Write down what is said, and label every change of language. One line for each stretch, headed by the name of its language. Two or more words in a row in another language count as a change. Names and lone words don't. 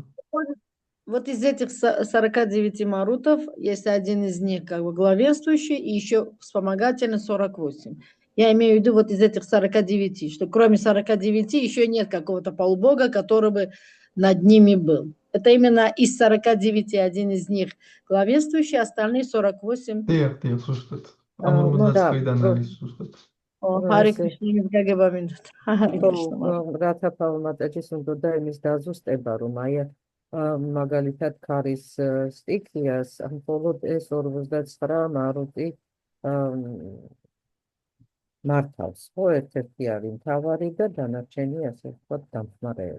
Russian: Вот из этих 49 марутов, если один из них как бы главенствующий, и еще вспомогательный 48. Я имею в виду вот из этих 49, что кроме 49 еще нет какого-то полубога, который бы над ними был. Это именно из 49 один из них главенствующий, остальные 48.
Georgian: Дიახ, ზუსტად.
Russian: Ну да,
Georgian: 49-დან არის ზუსტად. Харе Кришна, გაგება მინდოდა. Харе Кришна. რათა პალმატაჯის უნდა იმის დაზუსტება, რომ აი მაგალითად ქარის სტიქიას მხოლოდ ეს 49 მარუტი მართავს, ხო, ერთ-ერთი არის მთავარი და დანარჩენი ასე ვთქვათ დამხმარეები.